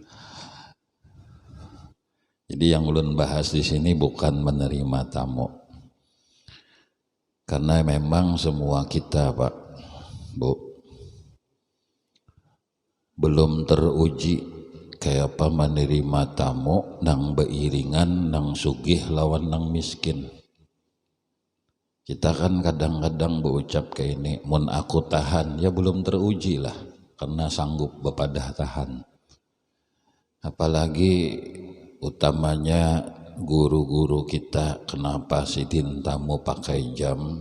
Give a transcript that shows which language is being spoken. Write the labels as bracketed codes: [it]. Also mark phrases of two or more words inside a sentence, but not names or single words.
[bjn] Jadi yang ulun bahas di sini bukan menerima tamu. Karena memang semua kita, Pak, Bu, belum teruji kayak apa menerima tamu nang beiringan nang sugih lawan nang miskin. Kita kan kadang-kadang berucap kayak ini, mun aku tahan, ya belum teruji lah, karena sanggup bepadah tahan. Apalagi utamanya guru-guru kita, kenapa sidin tamu pakai jam?